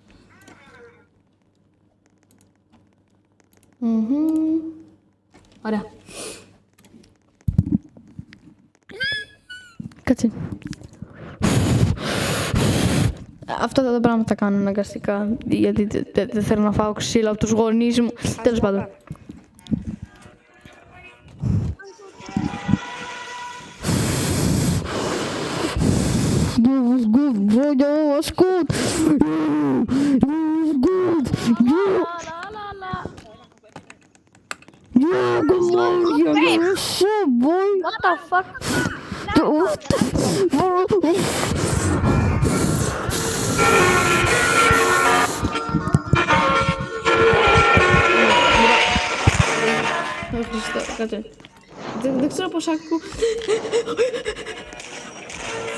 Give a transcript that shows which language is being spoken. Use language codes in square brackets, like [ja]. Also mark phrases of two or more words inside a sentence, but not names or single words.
[el] Ωραία. Κάτσε. Αυτά τα πράγματα τα κάνω αναγκαστικά, γιατί δεν θέλω να φάω ξύλο από τους γονείς μου. Τέλος πάντων. [en] Was good, bro, was good. Was good. Yeah, good morning. What's up, boy? What the fuck? [el] Κάτσε. Δεν ξέρω πώς ακούω.